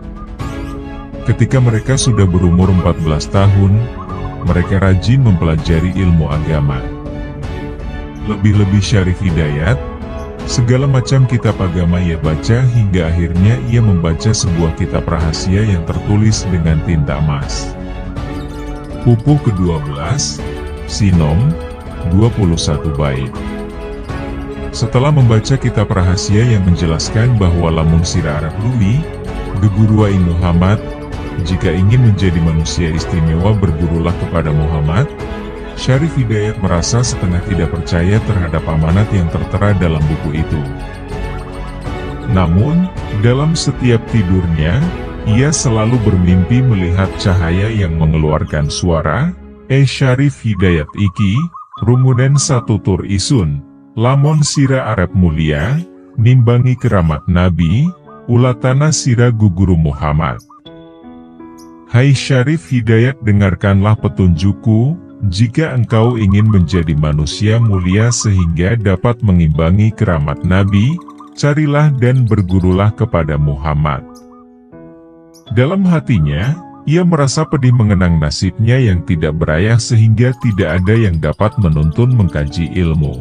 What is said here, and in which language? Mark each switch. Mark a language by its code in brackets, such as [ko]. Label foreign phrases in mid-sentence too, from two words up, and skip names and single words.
[id] Ketika mereka sudah berumur 14 tahun, mereka rajin mempelajari ilmu agama. Lebih-lebih Syarif Hidayat, segala macam kitab agama ia baca hingga akhirnya ia membaca sebuah kitab rahasia yang tertulis dengan tinta emas. Pupuh ke-12, Sinom, 21 bait. Setelah membaca kitab rahasia yang menjelaskan bahwa [jv] lamun sira Arab lui, geguruai Muhammad, [id] jika ingin menjadi manusia istimewa bergurulah kepada Muhammad, Syarif Hidayat merasa setengah tidak percaya terhadap amanat yang tertera dalam buku itu. Namun, dalam setiap tidurnya, ia selalu bermimpi melihat cahaya yang mengeluarkan suara, [jv] Syarif Hidayat iki, rumunen satutur isun, lamun sira arep mulia, nimbangi keramat Nabi, ulatana sira guguru Muhammad. [id] Hai Syarif Hidayat, dengarkanlah petunjukku, jika engkau ingin menjadi manusia mulia sehingga dapat mengimbangi keramat Nabi, carilah dan bergurulah kepada Muhammad. Dalam hatinya, ia merasa pedih mengenang nasibnya yang tidak berayah sehingga tidak ada yang dapat menuntun mengkaji ilmu.